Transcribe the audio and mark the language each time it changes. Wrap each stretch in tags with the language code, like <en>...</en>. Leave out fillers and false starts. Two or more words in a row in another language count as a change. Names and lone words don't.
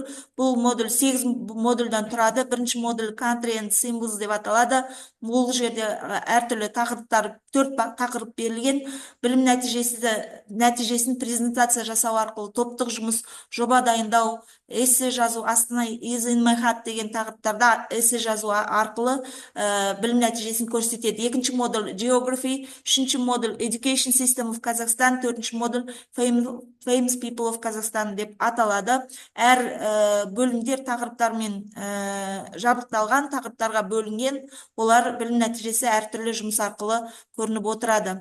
<kk>Бұл модуль 8 модульдан тұрады. Бірінші модуль Country and Symbols деп аталады. Бұл жерде әртүрлі тақырыптар, 4 тақырып берілген. Білім нәтижесін презентация жасау арқылы топтық жұмыс, жоба дайындау, эссе жазу, астына</kk> <en>is in my heart</en> <kk>деген тақырыптарда эссе жазу арқылы білім нәтижесін көрсетеді. Екінші модуль Geography, үшінші модуль Education System of Kazakhstan, төртінші модуль Famous People of Kazakhstan деп аталады. Әр бөлімдер тақырыптармен жабдықталған, тақырыптарға бөлінген, олар білім нәтижесі әртүрлі жұмыс арқылы көрініп отырады.</kk>